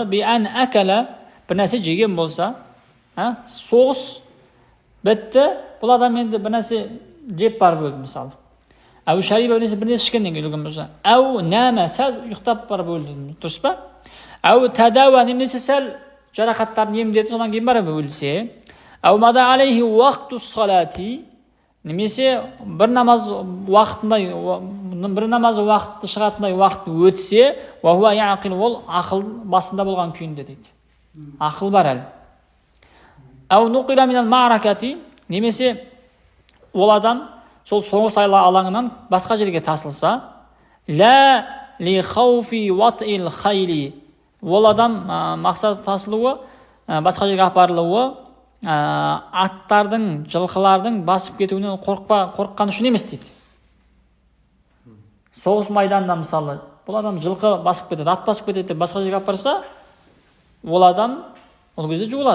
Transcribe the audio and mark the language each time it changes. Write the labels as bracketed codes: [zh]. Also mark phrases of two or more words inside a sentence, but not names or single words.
[ar] بأن أكل, [kk] бір нәрсе жеген болса, соғыс бітті, бұл адам енді бір нәрсе жеп барып өлді мысалы. [ar] أو شرب [kk] бір нәрсе ішкеннен кейін өлген болса. [ar] أو نام, [kk] сәл ұйықтап барып өлді, дұрыс па? [ar] أو تداوى, [kk] немесе сәл жарақаттарын емдеді, содан кейін барып өлсе. [ar] أو مضى عليه وقت صلاة, [kk] немесе бір намаз уақытты шығатындай уақыт өтсе, [ar] وهو يعقل, [kk] ол ақыл басында болған күйінде дейді. Ақыл бар әлі. [ar] أو نقل من المعركة, [kk] немесе ол адам сол соғыс алаңынан басқа жерге тасылса, [ar] لا لخوف وطء الخيل, [kk] ол адам мақсат тасылуы, басқа жерге апарылуы, аттардың, жылқылардың басып кетуінен қорыққан үшін емес дейді. Соғыс майданында мысалы, бұл адам жылқы басып кетеді, ат басып кетеді, басқа жерге апарса, ол адам ол кезде жуылады.